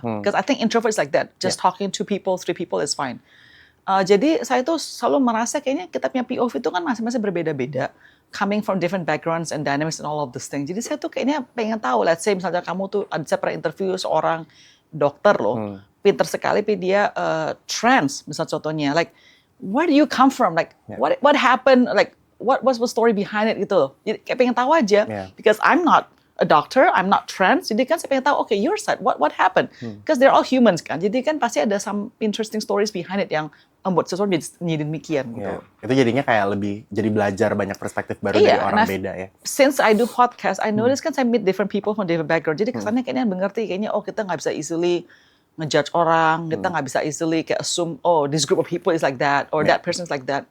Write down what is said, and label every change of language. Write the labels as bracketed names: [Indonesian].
[English] Because I think introverts like that. Just talking to people, 3 people is fine. [Indonesian] Jadi saya tuh selalu merasa kayaknya kita punya POV itu kan masing-masing berbeda-beda. [English] Coming from different backgrounds and dynamics and all of this thing. [Indonesian] Jadi saya tuh kayaknya pengen tahu, [English] let's say [Indonesian] misalnya kamu tuh, saya pernah interview seorang dokter loh, pinter sekali, tapi dia trans, misalnya contohnya. [English] Like, where do you come from? Like, what happened? Like, what was the story behind it [Indonesian] gitu loh. Jadi kayak pengen tahu aja. [English] Yeah. Because I'm not a doctor, I'm not trans, [Indonesian] jadi kan saya pengen tahu, [English] okay, your side, what happened? Because they're all humans [Indonesian] kan, jadi kan pasti ada [English] some interesting stories behind it [Indonesian] yang membuat sesuatu jadi demikian gitu. Yeah. Itu jadinya kayak lebih jadi belajar banyak perspektif baru dari orang beda ya. [English] Since I do podcast, I notice [Indonesian] kan saya [English] meet different people from different background, [Indonesian] jadi kesannya kayaknya mengerti, kayaknya oh kita nggak bisa [English] easily [Indonesian] ngejudge orang, kita nggak bisa [English] easily kayak assume, oh this group of people is like that, or that person is like that.